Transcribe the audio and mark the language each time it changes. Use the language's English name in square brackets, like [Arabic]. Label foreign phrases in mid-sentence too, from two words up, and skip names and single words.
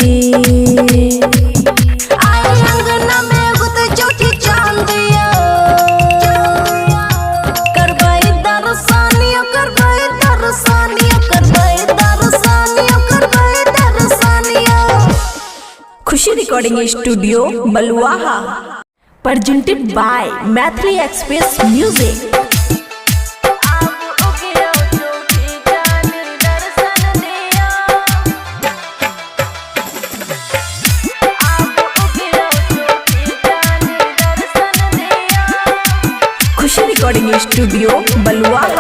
[Maithili] आई अंगना में गुत चौठी चांदिया करबै दर्शनियो करबै दर्शनियो करबै दर्शनियो करबै दर्शनियो। खुशी रिकॉर्डिंग स्टूडियो बलुआहा [English] presented by Maithili Express Music। [Maithili] खुशी रिकॉर्डिंग स्टूडियो बलुआहा।